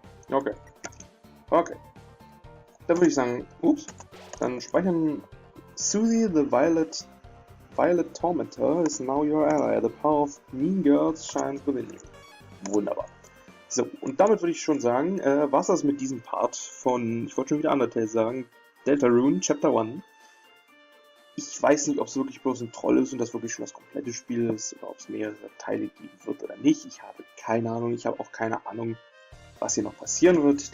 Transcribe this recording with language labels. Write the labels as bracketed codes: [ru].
[de] Okay. Okay. Dann würde ich sagen, ups. Dann speichern. [en] Susie the Violet Tormentor is now your ally. The power of mean girls shines within you. [de] Wunderbar. So, und damit würde ich schon sagen, was das mit diesem Part von, ich wollte schon wieder Undertale sagen, Deltarune, Chapter 1. Ich weiß nicht, ob es wirklich bloß ein Troll ist und das wirklich schon das komplette Spiel ist, oder ob es mehrere Teile geben wird oder nicht. Ich habe keine Ahnung, ich habe auch keine Ahnung, was hier noch passieren wird.